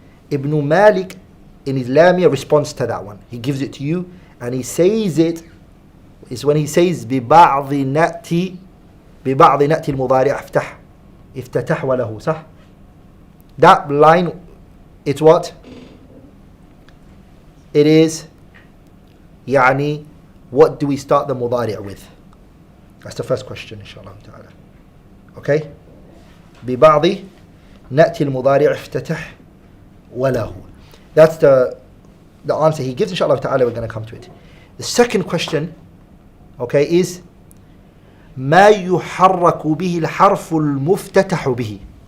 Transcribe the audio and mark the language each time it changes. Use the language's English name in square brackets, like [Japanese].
[English] Ibn Malik in his Laamiyah responds to that one. He gives it to you and he says it is when he says [Arabic] ببعض نأتي المضارع افتتح وله. [English] صح? That line, it's what? It is يعني what do we start the mudari' with? That's the first question inshallah ta'ala. Okay? [Arabic] ببعض نأتي المضارع افتتح وله. [English] That's the answer he gives inshallah ta'ala. We're going to come to it. The second question, okay, is [Arabic] ما يحرك به الحرف المفتتح به.